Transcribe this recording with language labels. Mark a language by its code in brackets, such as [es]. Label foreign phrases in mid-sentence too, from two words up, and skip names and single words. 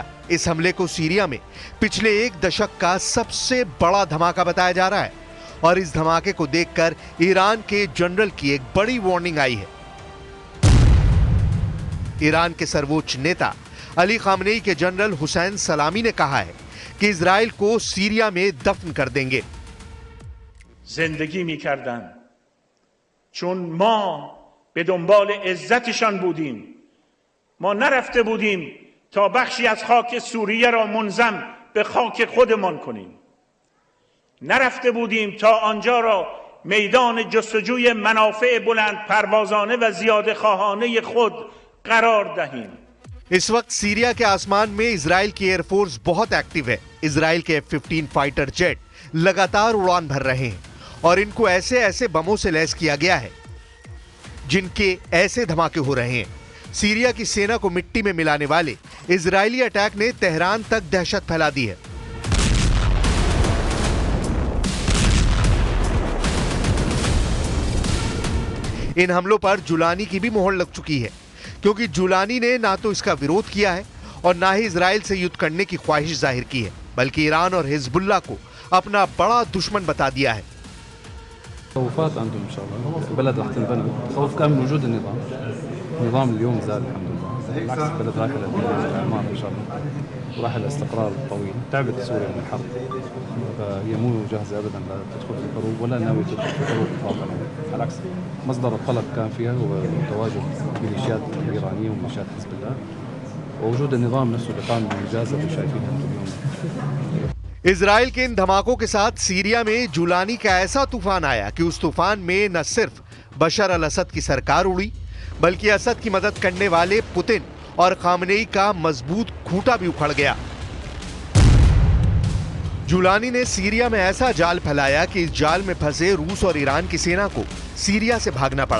[hi] इस हमले को सीरिया में पिछले 1 दशक का सबसे बड़ा धमाका बताया जा रहा है और इस धमाके को देखकर ईरान के जनरल की एक बड़ी वार्निंग आई है। ईरान के सर्वोच्च नेता अली खामनेई के जनरल हुसैन सलामी ने कहा है कि इजराइल को सीरिया में दफन कर देंगे। [fa] जिंदगी می‌کردن چون ما به دنبال عزتشان بودیم ما نرفته بودیم تا بخشی از خاک سوریه را منضم به خاک خودمان کنیم نرفته بودیم تا آنجا را میدان جستجوی منافع بلند پروازانه و زیاده خواهانه خود قرار دهیم। [hi] इस वक्त सीरिया के आसमान में इजराइल की एयरफोर्स बहुत एक्टिव है। इजराइल के F-15 [en] fighter jet [hi] लगातार उड़ान भर रहे हैं और इनको ऐसे ऐसे बमों से लैस किया गया है जिनके ऐसे धमाके हो रहे हैं। सीरिया की सेना को मिट्टी में मिलाने वाले इजरायली अटैक ने तेहरान तक दहशत फैला दी है। इन हमलों पर जुलानी की भी मोहर लग चुकी है क्योंकि जुलानी ने ना तो इसका विरोध किया है और ना ही इजराइल से युद्ध करने की ख्वाहिश जाहिर की है, बल्कि ईरान और हिजबुल्लाह को अपना बड़ा दुश्मन बता दिया है। [ar] تخوفات عندهم ان شاء الله البلد رح تنبنى خوف كان من وجود النظام اليوم زاد الحمد لله بالعكس البلد رايحه للاعمار ان شاء الله وراح الاستقرار الطويل تعبت سوريا من الحرب فهي مو جاهزه ابدا لتدخل في الحروب ولا ناويه تدخل في الحروب اطلاقا على العكس مصدر الطلب كان فيها هو تواجد الميليشيات الايرانيه وميليشيات حزب الله ووجود النظام نفسه اللي قام بالانجازات اللي شايفينها اليوم। [hi] इजराइल के इन धमाकों के साथ सीरिया में जुलानी का ऐसा तूफान आया कि उस तूफान में न सिर्फ बशर अल असद की सरकार उड़ी बल्कि असद की मदद करने वाले पुतिन और खामनेई का मजबूत खूंटा भी उखड़ गया। जुलानी ने सीरिया में ऐसा जाल फैलाया कि इस जाल में फंसे रूस और ईरान की सेना को सीरिया से भागना पड़ा।